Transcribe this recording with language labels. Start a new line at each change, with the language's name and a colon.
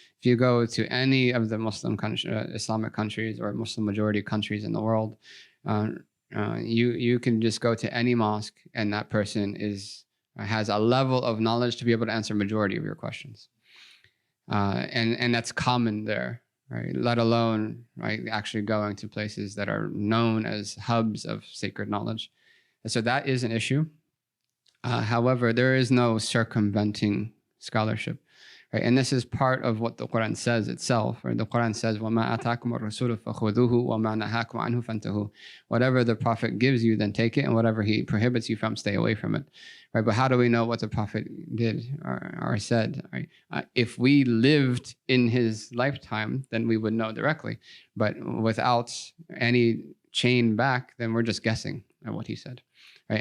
English: If you go to any of the Muslim Islamic countries or Muslim majority countries in the world, you can just go to any mosque and that person has a level of knowledge to be able to answer majority of your questions, and that's common there. Right, let alone actually going to places that are known as hubs of sacred knowledge. And so that is an issue. However, there is no circumventing scholarship, right? And this is part of what the Quran says itself. Right? The Quran says,
Arabic: وَمَا أَتَاكُمُ الرَّسُولُ فَخُذُوهُ وَمَا نَهَاكُمْ عَنْهُ فَانْتَهُوا.
English: Whatever the Prophet gives you, then take it, and whatever he prohibits you from, stay away from it. Right? But how do we know what the Prophet did or said? Right? If we lived in his lifetime, then we would know directly. But without any chain back, then we're just guessing at what he said. Right?